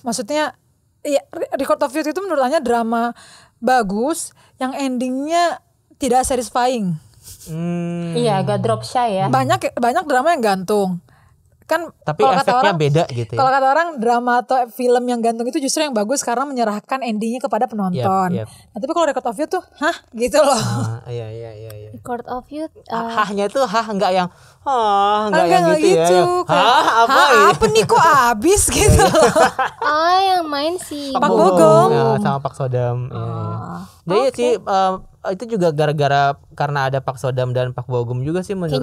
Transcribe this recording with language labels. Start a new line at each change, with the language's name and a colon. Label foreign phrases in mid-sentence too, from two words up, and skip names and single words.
Indonesian: Maksudnya ya, Record of Youth itu menurut Anya drama bagus yang endingnya tidak satisfying. Iya, agak
English: drop shy
Indonesian: ya. Banyak drama yang gantung. Kan Tapi kalau kata efeknya orang beda gitu ya. kalau kata orang drama atau film yang gantung itu justru yang bagus karena menyerahkan endingnya kepada penonton. Yep. Nah, tapi kalau Record of Youth tuh, gitu loh. Iya. Record of Youth. Hahnya itu enggak yang enggak Enggak yang gitu ya. Yang, kayak, apa ini? apa nih kok abis gitu loh. Yang main si Pak Bogom. Ya, sama Pak Sodam. Jadi sih itu juga gara-gara karena ada Pak Sodam dan Pak Bogum juga sih menurut